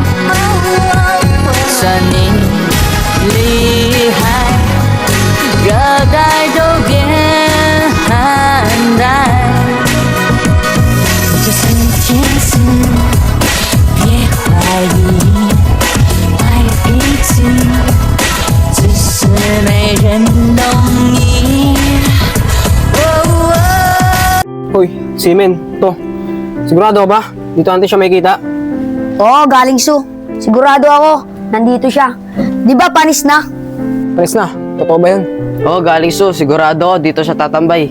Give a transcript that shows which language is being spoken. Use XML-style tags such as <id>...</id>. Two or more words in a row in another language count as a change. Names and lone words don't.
<zh>算你厉害，各代都变寒带。这是天使，别怀疑，爱一次，只是没人懂你。</zh> <tl>Hoy, Simen, to. Sigurado ka ba? Dito natin siya makikita. Oo, galing Su. Sigurado ako, nandito siya. Di ba panis na? Panis na, totoo ba yun? Oo, galing Su. Sigurado ako dito siya tatambay.</tl>